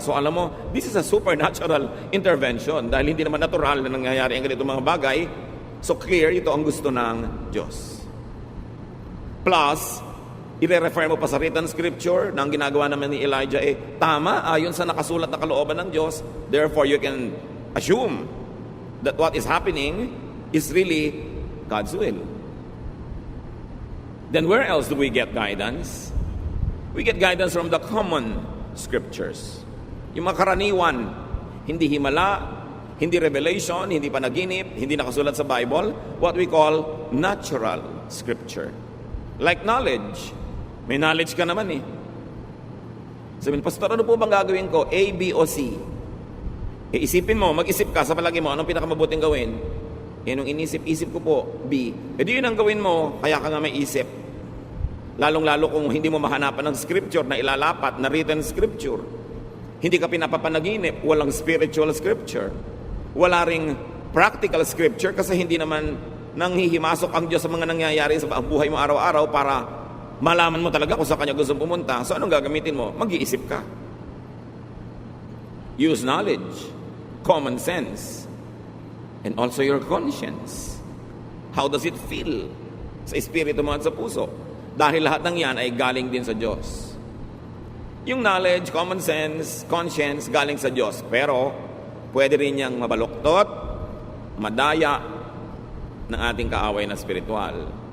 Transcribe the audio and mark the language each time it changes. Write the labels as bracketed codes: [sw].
[en] So alam mo, this is a supernatural intervention. [tl] Dahil hindi naman natural na nangyayari ang ganitong mga bagay. So clear, ito ang gusto ng Diyos. Plus, i-refer mo pa sa written scripture na ang ginagawa naman ni Elijah tama ayon sa nakasulat na kalooban ng Diyos. [en] Therefore, you can assume that what is happening is really God's will. Then where else do we get guidance? We get guidance from the common scriptures. [tl] Yung mga karaniwan, hindi himala, hindi revelation, hindi panaginip, hindi nakasulat sa Bible, [en] what we call natural scripture. [tl] Like knowledge. May knowledge ka naman Sabihin, Pastor, ano po bang gagawin ko? A, B, o C? Isipin mo, mag-isip ka sa palagi mo, anong pinakamabuting gawin? Nung inisip-isip ko po, B. Yun ang gawin mo, kaya ka nga may isip. Lalong-lalo kung hindi mo mahanapan ng scripture na ilalapat, na written scripture. Hindi ka pinapapanaginip, walang spiritual scripture. Wala ring practical scripture kasi hindi naman nanghihimasok ang Diyos sa mga nangyayari sa buhay mo araw-araw para malaman mo talaga kung saan kanya gusto pumunta. So anong gagamitin mo? Mag-iisip ka. [en] Use knowledge, common sense, and also your conscience. How does it feel [tl] sa espiritu mo at sa puso? Dahil lahat ng yan ay galing din sa Diyos. Yung knowledge, common sense, conscience, galing sa Diyos. Pero, pwede rin niyang mabaluktot, madaya ng ating kaaway na spiritual.